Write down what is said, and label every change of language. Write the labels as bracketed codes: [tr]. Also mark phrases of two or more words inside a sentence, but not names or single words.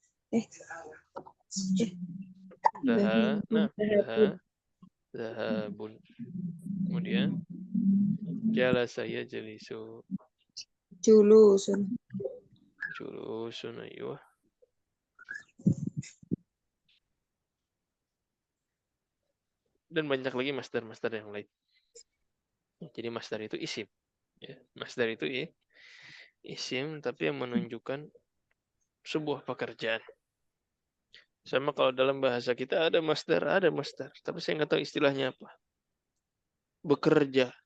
[id] Dhahabun. Kemudian [ar] جلس يجلس. [id] Julusun. Julusun, ayuh. Dan banyak lagi masdar-masdar yang lain. Jadi masdar itu isim. Ya. Masdar itu isim, tapi yang menunjukkan sebuah pekerjaan. Sama kalau dalam bahasa kita ada masdar. Tapi saya nggak tahu istilahnya apa. Bekerja.